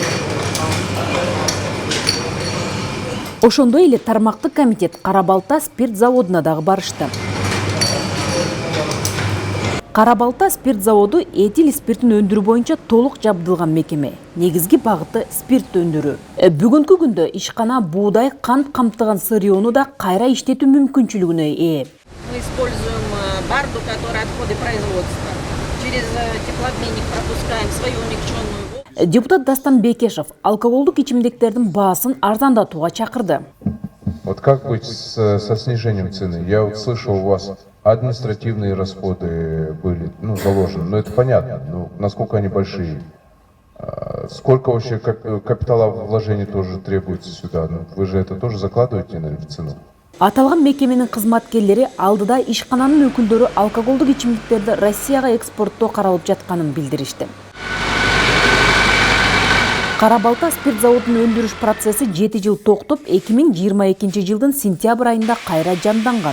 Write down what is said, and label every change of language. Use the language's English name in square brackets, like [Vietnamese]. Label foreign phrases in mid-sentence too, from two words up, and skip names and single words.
[Kyrgyz] Ошондой эле тармактык комитет Кара-Балта спирт заводуна дагы барышты. Кара-Балта спирт заводу этил спиртин өндүрүү боюнча толук жабдылган мекеме. Негизги багыты спирт өндүрүү. Бүгүнкү күндө ишкана буудай, кант камтыган сырьёну да кайра иштетүү мүмкүнчүлүгүнө ээ. [Russian] Мы используем барду, которая отходы производства. Через теплообменник пропускаем свою умягченную воду. [Kyrgyz] Депутат Дастан Бекешев алкоголдук ичимдиктердин баасын арзандатууга чакырды. [Russian] Вот как быть со снижением цены? Я вот слышал, у вас административные расходы были заложены, но это понятно, но насколько они большие? Сколько вообще капиталовложений тоже требуется сюда? Вы же это тоже закладываете, наверное, в цену? [Kyrgyz] Аталган мекеменин кызматкерлери алдыда ишкананын өкүлдөрү алкоголдук ичимдиктерди Россияга экспорттоо каралып жатканын билдиришти. Кара Балта спирт заводун өндүрүш процесси 7 жыл токтоп, 2022 жылдын сентябрь айында кайра жанданган.